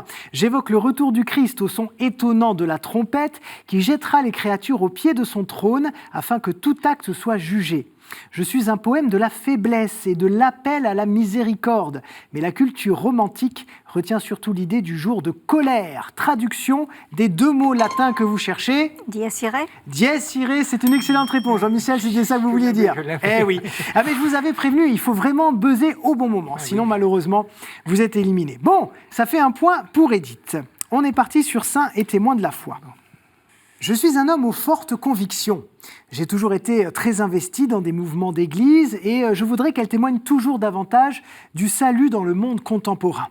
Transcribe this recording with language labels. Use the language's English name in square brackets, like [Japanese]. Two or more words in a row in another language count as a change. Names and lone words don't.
[French] J'évoque le retour du Christ au son étonnant de la trompette qui jettera les créatures au pied de son trône afin que tout acte soit jugé. Je suis un poème de la faiblesse et de l'appel à la miséricorde, mais la culture romantique retient surtout l'idée du jour de colère. Traduction des deux mots latins que vous cherchez. [Latin] Dies irae. Dies irae, [French] c'est une excellente réponse. Jean-Michel, c'était ça que vous vouliez dire. Eh oui. Ah, mais je vous avais prévenu, il faut vraiment buzzer au bon moment. Sinon, malheureusement, vous êtes éliminé. Bon, ça fait un point pour Edith. On est parti sur Saint et témoin de la foi. Je suis un homme aux fortes convictions. J'ai toujours été très investi dans des mouvements d'église et je voudrais qu'elle témoigne toujours davantage du salut dans le monde contemporain.